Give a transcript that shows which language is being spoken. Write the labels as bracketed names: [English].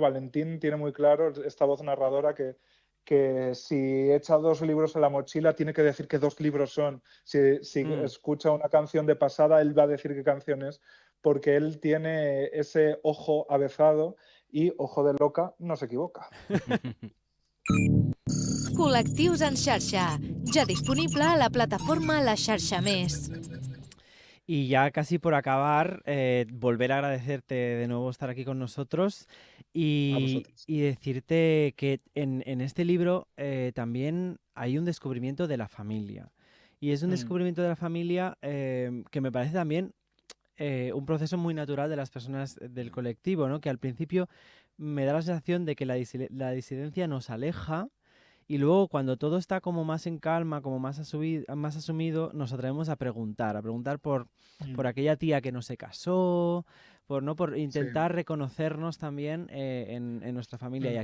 [Spanish] Valentín tiene muy claro esta voz narradora que si echa 2 libros en la mochila tiene que decir qué 2 libros son. Si escucha una canción de pasada, él va a decir qué canción es, porque él tiene ese ojo avezado y ojo de loca no se equivoca. [Catalan] Col·lectius en Xarxa, ja disponible a la plataforma La Xarxa Més. [Spanish] Y ya casi por acabar, volver a agradecerte de nuevo estar aquí con nosotros y decirte que en este libro también hay un descubrimiento de la familia. Y es un descubrimiento de la familia que me parece también un proceso muy natural de las personas del colectivo, ¿no? Que al principio me da la sensación de que la disidencia nos aleja y luego cuando todo está como más en calma, como más asumido, nos atrevemos a preguntar por aquella tía que no se casó, por intentar reconocernos también en nuestra familia.